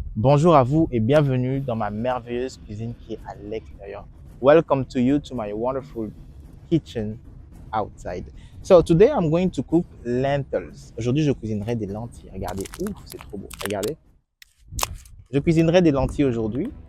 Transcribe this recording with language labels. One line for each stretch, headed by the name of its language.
French: Bonjour à vous et bienvenue dans ma merveilleuse cuisine qui est à l'extérieur.
English: Welcome to you to my wonderful kitchen outside. So today I'm going to cook lentils.
French: Aujourd'hui, je cuisinerai des lentilles. Regardez, ouf, c'est trop beau. Regardez. Je cuisinerai des lentilles aujourd'hui.